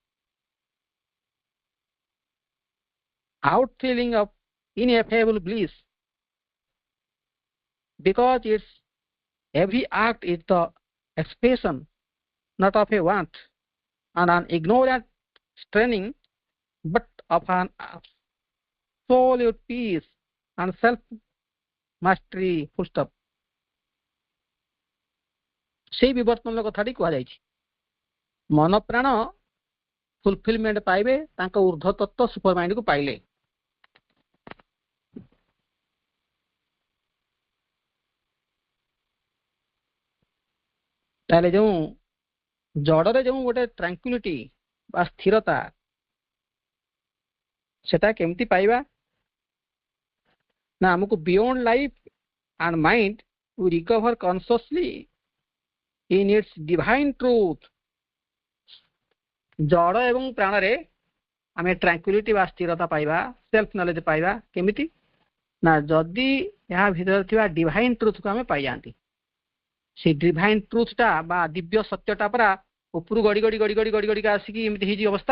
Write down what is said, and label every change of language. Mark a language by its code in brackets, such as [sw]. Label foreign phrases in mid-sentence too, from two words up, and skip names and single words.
[en] outfeeling of ineffable bliss, because its every act is the expression not of a want and an ignorant straining, but of an absolute peace and self mastery. Full stop. [or] ସେଇ ବିବର୍ତ୍ତନର କଥାଟି କୁହାଯାଇଛି। ମନ ପ୍ରାଣ ଫୁଲଫିଲମେଣ୍ଟ ପାଇବେ ତାଙ୍କ ଊର୍ଦ୍ଧ୍ୱ ତତ୍ତ୍ୱ ସୁପର ମାଇଣ୍ଡକୁ ପାଇଲେ। ତାହେଲେ ଯେଉଁ ଜଡ଼ରେ ଯେଉଁ ଗୋଟେ ଟ୍ରାଙ୍କୁଇଲିଟି ବା ସ୍ଥିରତା, ସେଟା କେମିତି ପାଇବା ନା ଆମକୁ [en] beyond life and mind we recover consciously in its divine truth, [or] ଜଡ଼ ଏବଂ ପ୍ରାଣରେ ଆମେ ଟ୍ରାଙ୍କୁଇଲିଟି ବା ସ୍ଥିରତା ପାଇବା, [en] self knowledge [or] ପାଇବା। କେମିତି ନା ଯଦି ଏହା ଭିତରେ ଥିବା [en] divine truthକୁ [or] ଆମେ ପାଇଯାଆନ୍ତି। ସେ [en] divine truthଟା [or] ବା ଦିବ୍ୟ ସତ୍ୟଟା ପରା ଉପରୁ ଗଡ଼ି ଗଡ଼ି ଗଡ଼ି ଗଡ଼ି ଗଡ଼ି ଗଡ଼ିକା ଆସିକି ଏମିତି ହେଇଛି ଅବସ୍ଥା।